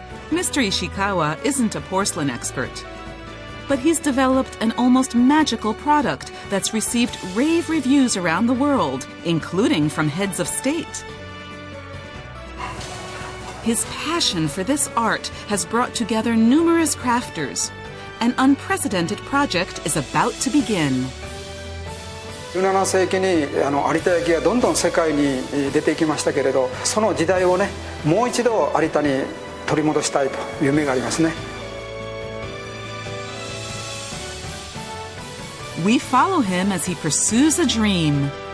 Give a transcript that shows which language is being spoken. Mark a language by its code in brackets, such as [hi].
[en] Mr. Ishikawa isn't a porcelain expert, but he's developed an almost magical product that's received rave reviews around the world, including from heads of state. His passion for this art has brought together numerous crafters. An unprecedented project is about to begin. [ja] 17世紀に有田焼がどんどん世界に出ていきましたけれど、その時代をね、もう一度有田に取り戻したいという夢がありますね。 [en] We follow him as he pursues a dream.